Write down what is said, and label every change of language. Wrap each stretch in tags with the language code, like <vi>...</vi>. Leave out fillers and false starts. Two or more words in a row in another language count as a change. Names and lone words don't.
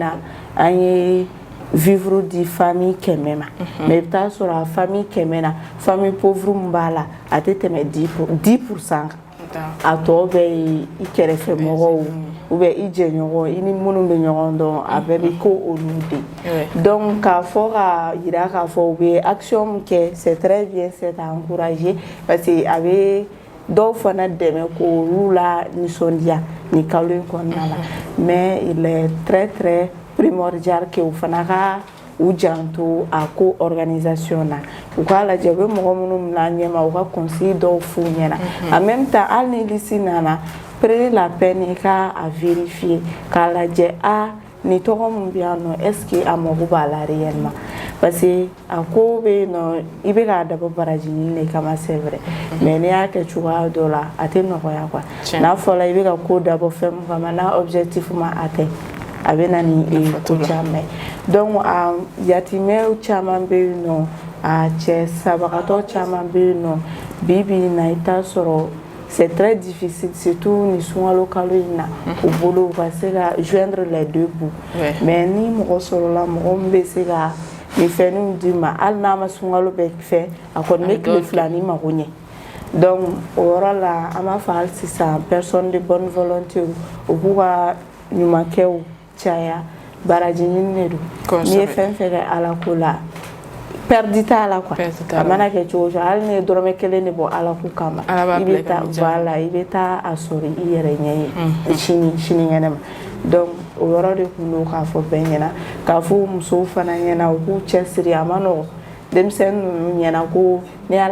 <bm>na an ye vivre di famille 100 ma mais i bɛ t'a sɔrɔ a famille 100 na</bm> <fr>famille pauvre</fr> <bm>min b'a la a tɛ tɛmɛ 10% kan a tɔ bɛɛ ye i kɛrɛfɛ mɔgɔw</bm> <fr>ou bien</fr> <bm>i jɛɲɔgɔn i ni minnu bɛ ɲɔgɔn dɔn a bɛɛ bɛ ko olu de donc k'a fɔ ka yira k'a fɔ u bɛ action min kɛ</bm> <fr>c'est très bien c'est à encourager parce que</fr> <bm>a bɛ dɔw fana dɛmɛ k'olu la nisɔndiya ni kalo in kɔnɔna la</bm> <fr>mais il est très très primordial que</fr> <bm>u fana ka u janto a ko organisation na u k'a lajɛ u bɛ mɔgɔ minnu mina ɲɛma u ka conseil dɔw f'u ɲɛna</bm> <fr>en même temps</fr> <bm>hali ni liste nana</bm> <fr>prenez la peine</fr> <bm>ka a vérifier k'a lajɛ ni tɔgɔ min bɛ yan nɔ</bm> <fr>est ce que</fr> <bm>a mago b'a la réellement</bm> <fr>parce que</fr> <bm>a ko bɛ yen nɔ i bɛ k'a dabɔ baraji ɲini de kama</bm> <fr>c'est vrai mais</fr> <bm>n'i y'a kɛ cogoya dɔ la a tɛ nɔgɔya quoi n'a fɔra i bɛ ka ko dabɔ fɛn min kama n'a objectif ma atteint a bɛ na ni ko caman donc yatimɛw caman bɛ yen nɔ a cɛ sabagatɔ caman bɛ yen nɔ bi in na i t'a sɔrɔ</bm> <fr>c'est très difficile surtout</fr> <bm>ni sunkalo kalo in na u bolo u ka se ka</bm> <fr>joindre les deux bouts mais</fr> <bm>ni mɔgɔ sɔrɔla mɔgɔ min bɛ se ka nin fɛnninw d'i ma hali n'a ma sunkalo bɛɛ fɛ a kɔni bɛ tile fila ni mago ɲɛ donc o yɔrɔ la an b'a fɔ hali sisan</bm> <fr>personne de bonne volonté</fr> <bm>u b'u ka ɲumankɛw caya baraji ɲini de don n'i ye fɛn fɛn kɛ ala ko la perdi t'a la quoi a mana kɛ cogo cogo hali ni ye dɔrɔmɛ kelen de bɔ ala ko kama i bɛ taa voilà i bɛ taa a sɔrɔ i yɛrɛ ɲɛ ye sini ɲɛnama donc o yɔrɔ de tun don k'a fɔ bɛɛ ɲɛna k'a fɔ musow fana ɲɛna u k'u cɛsiri a ma nɔgɔn denmisɛnnin ninnu ɲɛna ko ni ala</bm>